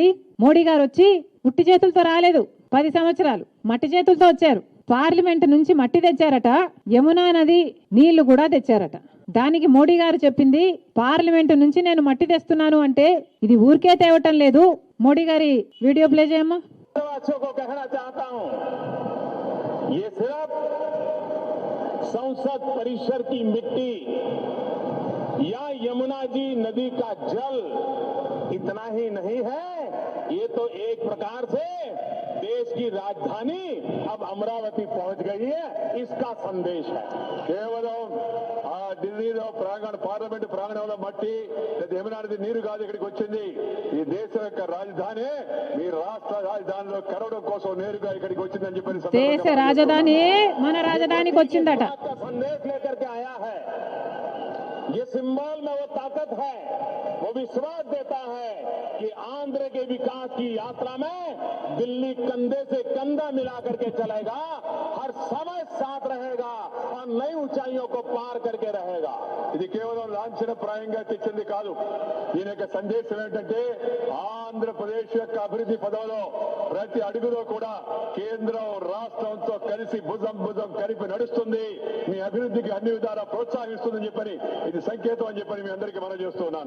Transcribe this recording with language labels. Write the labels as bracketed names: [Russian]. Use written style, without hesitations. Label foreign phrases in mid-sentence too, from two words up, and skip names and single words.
[Telugu] మోడీ గారు వచ్చి ఉట్టి చేతులతో రాలేదు, 10 సంవత్సరాలు మట్టి చేతులతో వచ్చారు. పార్లమెంట్ నుంచి మట్టి తెచ్చారట, యమునా నది నీళ్లు కూడా తెచ్చారట. దానికి మోడీ గారు చెప్పింది పార్లమెంట్ నుంచి నేను మట్టి తెస్తున్నాను అంటే ఇది ఊరికే తేవటం లేదు. మోడీ గారి వీడియో ప్లే చేయమ్మా. [Hindi] संसद परिसर की मिट्टी या यमुना जी नदी का जल इतना ही नहीं है, ये तो एक प्रकार से देश की राजधानी अब अमरावती पहुंच गई है, इसका संदेश है. [Telugu] केवలం ఢిల్లీలో పార్లమెంట్ ప్రాంగణంలో మట్టి లేదా యమునా నది నీరు కాదు ఇక్కడికి వచ్చింది. ఈ దేశం యొక్క రాజధాని మీ రాష్ట్ర రాజధానిలో కరవడం కోసం నేరుగా ఇక్కడికి వచ్చిందని చెప్పి దేశ రాజధాని మన రాజధానికి వచ్చిందట. [Hindi] संदेश लेकर के आया है. ये सिंबल में वो ताकत है, वो विश्वास देता है कि आंध्र के विकास की यात्रा में दिल्ली कंधे से कंधा मिला करके चलेगा, हर समय साथ रहेगा और नई ऊंचाइयों को पार करके रहेगा. [Telugu] ఇది కేవలం లాంఛనప్రాయంగా తెచ్చింది కాదు. దీని యొక్క సందేశం ఏంటంటే ఆంధ్రప్రదేశ్ యొక్క అభివృద్ధి పదంలో ప్రతి అడుగులో కూడా కేంద్రం రాష్ట్రంతో కలిసి భుజం కలిపి నడుస్తుంది, మీ అభివృద్ధికి అన్ని విధాలా ప్రోత్సహిస్తుందని చెప్పని ఇది సంకేతం అని చెప్పని మీ అందరికీ మనం చేస్తున్నాను.